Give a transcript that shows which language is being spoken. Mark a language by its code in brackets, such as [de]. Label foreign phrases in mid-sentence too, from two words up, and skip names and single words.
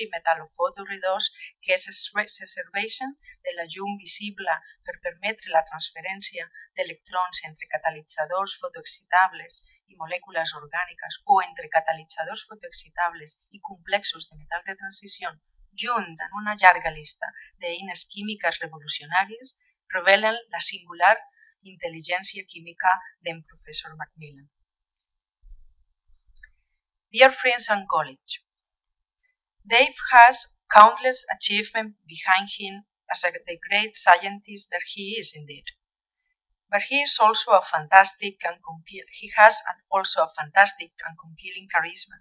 [ca] metalofotoredós que se serveixen de la llum visible per permetre la transferència d'electrons entre catalitzadors fotoexcitables i molècules orgàniques o entre catalitzadors fotoexcitables i complexos de metall de transició, junt amb una llarga llista d'eines químiques revolucionàries, revelen la singular intel·ligència química d'en professor MacMillan. [en] Dear friends and colleagues, Dave has countless achievements behind him as the great scientist that he is indeed. But he has also a fantastic and compelling charisma.